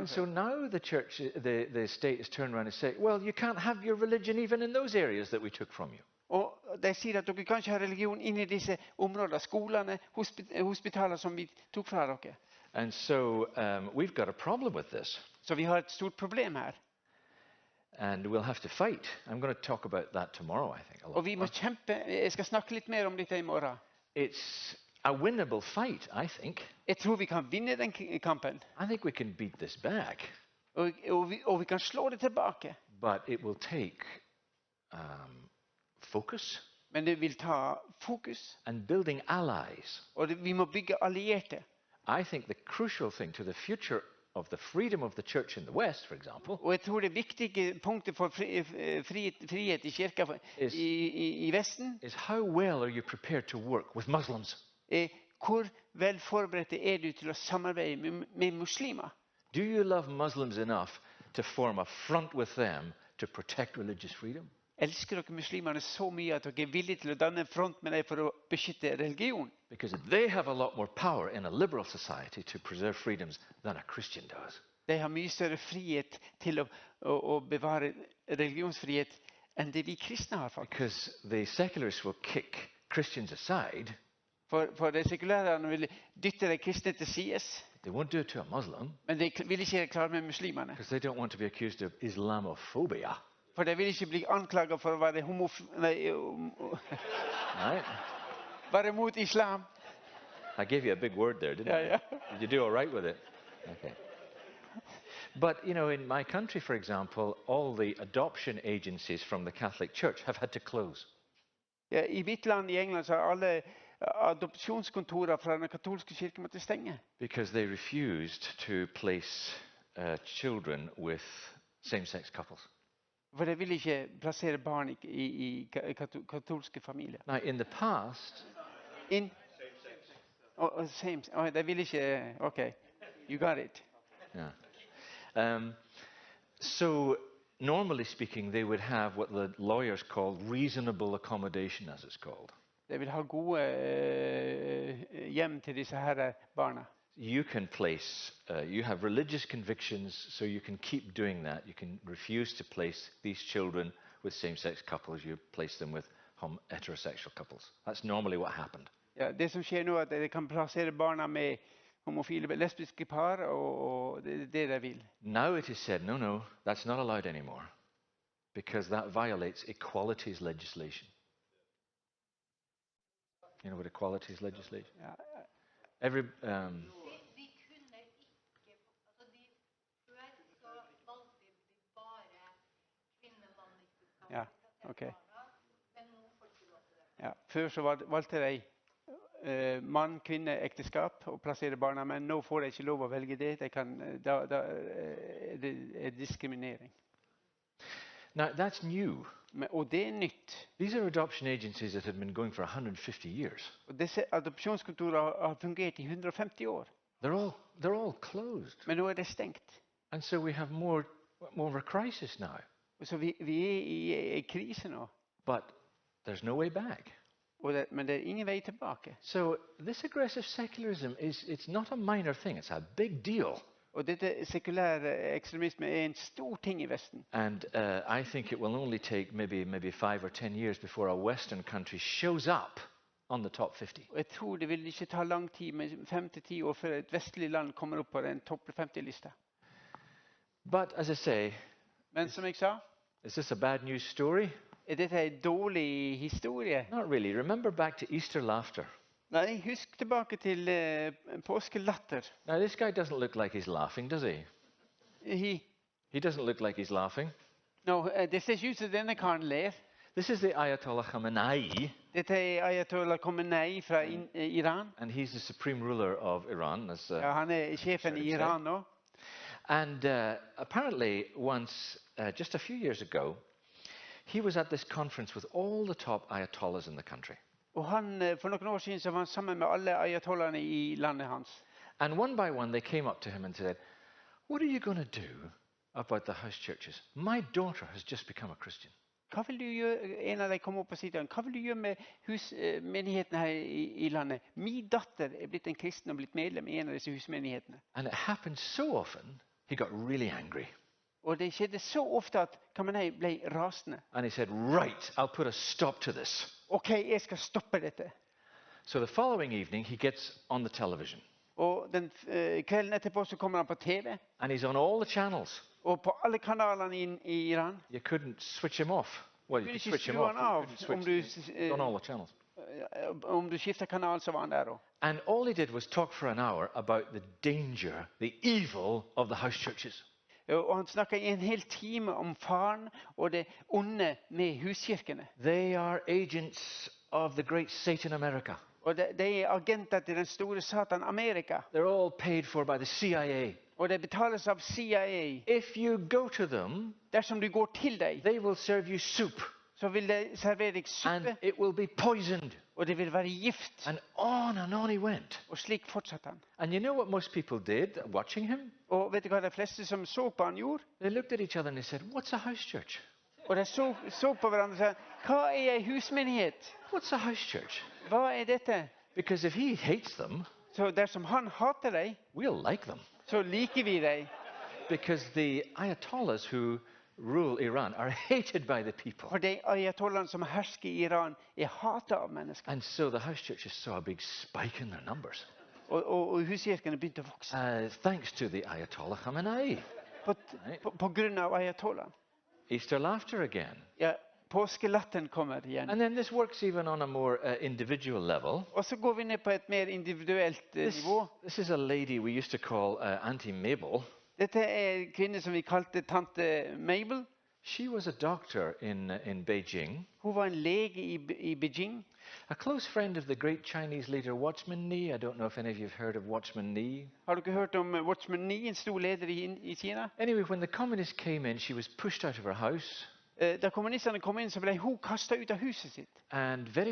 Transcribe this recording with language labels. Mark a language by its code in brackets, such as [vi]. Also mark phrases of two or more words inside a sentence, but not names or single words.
[en] And so now the state has turned around and said, well, you can't have your religion even in those areas that we took from you. [no] Og de sier at dere kan ikke ha religion inn i disse områdene, skolene, hospitaler som vi tok fra dere. [en] And so we've got a problem with this. [no] Så vi har et stort problem her. [en] And we'll have to fight. I'm going to talk about that tomorrow, I think. A lot [no] Og vi må [en] more. [no] kjempe. Jeg skal snakke litt mer om dette i morgen. [en] It's a winnable fight, I think. [no] Jeg tror vi kan vinne den kampen. [en] I think we can beat this back. [no] Og vi kan slå det tilbake. [en] But it will take focus [no] Men det vil ta fokus. [en] and building allies. [no] Og vi må bygge allierte. [en] I think the crucial thing to the future of the freedom of the church in the West, for example, [no] Og jeg tror det viktige punktet for frihet i kirka i Vesten [en] is how well are you prepared to work with Muslims? [no] er hvor vel forberedt er du til å samarbeide med muslimer. [en] Do you love Muslims enough to form a front with them to protect religious freedom? [no] Elsker dere muslimerne så mye at dere er villige til å danne en front med dem for å beskytte religion? [en] Because they have a lot more power in a liberal society to preserve freedoms than a Christian does. [no] De har mye større frihet til å bevare religionsfrihet enn det vi kristne har, faktisk. [en] Because the secularists will kick Christians aside. [no] For de sekulære vil dytte de kristne til sides, [en] They won't do it to a Muslim [no] men de vil ikke klare med muslimerne. [en] because they don't want to be accused of Islamophobia. [no] For de vil ikke bli anklaget for å være [en] Right? [no] være mot islam. [en] I gave you a big word there, didn't Yeah, I? yeah. Did you do all right with it? Okay. But, you know, in my country, for example, all the adoption agencies from the Catholic Church have had to close. [no] Ja, I mitt land i England så har alle adopsjonskontorer fra den katolske kirken måtte stenge. [en] Because they refused to place children with same-sex couples. [no] For de vil ikke plassere barn i katolske familier. [en] Now, in the past, [no] De vil ikke, [en] ok. You got it. Yeah. So normally speaking, they would have what the lawyers call reasonable accommodation, as it's called. [no] De vil ha gode hjem til disse her barna. [en] You can place, you have religious convictions, so you can keep doing that. You can refuse to place these children with same-sex couples. You place them with heterosexual couples. That's normally what happened. [no] Ja, det som skjer nå, er at de kan plassere barna med homofile, lesbiske par, og det er det de vil. [en] Now it is said, no, that's not allowed anymore, because that violates equalities legislation. You know what equalities legislation? [no] Ja, [en] Every [no] ja, ok. Ja, før så valgte de mann, kvinne, ekteskap og plassere barna, men nå får de ikke lov å velge det. De kan, da det er diskriminering. [en] Now that's new. [no] Og det er nytt. [en] These are adoption agencies that have been going for 150 years. [no] Og disse adopsjonskontorer har fungert i 150 år. [en] They're all closed. [no] Men nå er det stengt. [en] And so we have more of a crisis now. [no] Så vi er i en krise nå. [en] But there's no way back. [no] Men det er ingen vei tilbake. [en] So this aggressive secularism it's not a minor thing, it's a big deal. [no] Og dette sekulære ekstremisme er en stor ting i Vesten. [en] And I think it will only take maybe 5 or 10 years before a Western country shows up on the top 50. [no] Og jeg tror det vil ikke ta lang tid, med 5 til 10 år før et vestlig land kommer opp på den topp 50-lista. [en] But as I say, [no] men som jeg sa, [en] is this a bad news story? [no] Er dette en dårlig historie? [en] Not really. Remember back to Easter laughter. [no] Nei, husk tilbake til påskelatter. [en] Now this guy doesn't look like he's laughing, does he? He doesn't look like he's laughing. No, [no] det ser ikke ut som denne karen ler. [en] This is the Ayatollah Khamenei. [no] Dette er Ayatollah Khamenei fra Iran. [en] And he's the supreme ruler of Iran. [no] Ja, han er sjefen i Iran nå. [en] And apparently once, just a few years ago, he was at this conference with all the top ayatollahs in the country. [no] Og for noen år siden så var han sammen med alle ayatollahene i landet hans. [en] And one by one they came up to him and said, "What are you going to do about the house churches? My daughter has just become a Christian." [no] Hva vil du gjøre? En av dem kom opp og sier, hva vil du gjøre med husmenighetene her i landet? Min datter er blitt en kristen og blitt medlem i en av disse husmenighetene. [en] And it happened so often, he got really angry. [no] Og det skjedde så ofte at Khamenei ble rasende. [en] And he said, "Right, I'll put a stop to this." [no] Ok, jeg skal stoppe dette. [en] So the following evening he gets on the television. [no] Og den kvelden etterpå så kommer han på TV. [en] And he's on all the channels. [no] Og på alle kanalene i Iran. [en] You couldn't switch him off. Well, you could switch him off. On all the channels. [no] Om du skifter kanal så var han der også. [en] And all he did was talk for an hour about the danger, the evil of the house churches. [no] Og han snakket i en hel time om faren og det onde med huskirkene. [en] They are agents of the great Satan America. [no] Og de er agenter til den store Satan Amerika. [en] They're all paid for by the CIA. [no] Og det betales av CIA. [en] If you go to them, [no] dersom du går til dem, [en] they will serve you soup. [no] Så vil de servere deg suppe. [en] And it will be poisoned. [no] Og det vil være gift. [en] And on he went. [no] Og slik fortsatte han. [en] And you know what most people did watching him? [no] Og vet du hva de fleste som så på han gjorde? [en] They looked at each other and they said, "What's a house church?" [no] Og de så på hverandre og sa, hva er en husmenighet? [en] What's a house church? [no] Hva er dette? [en] Because if he hates them, [no] så dersom han hater dem, [en] we'll like them. [no] Så liker vi dem. [en] Because the ayatollahs who rule Iran are hated by the people. [no] For de ayatollahene som hersker i Iran er hatet av mennesker. [en] And so the house churches saw a big spike in their numbers. [no] Og huskirkene begynte å vokse. [en] Thanks to the Ayatollah Khamenei. [no] På grunn av ayatollahen. [en] Easter laughter again. [no] Ja, påskelatteren kommer igjen. [en] And then this works even on a more individual level. [no] Og så går vi ned på et mer individuelt nivå. [en] This is a lady we used to call Auntie Mabel. [no] Dette er en kvinne som vi kalte tante Mabel. [en] She was a doctor in Beijing. [no] Hun var en lege i Beijing. [en] A close friend of the great Chinese leader Watchman Nee. I don't know if any of you have heard of Watchman Nee. [no] Har du hørt om Watchman Nee, en stor leder i Kina? [en] Anyway, when the communists came in, she was pushed out of her house. [no] Da kommunistene kom inn, så ble hun kastet ut av huset sitt. [en] And very persecuted.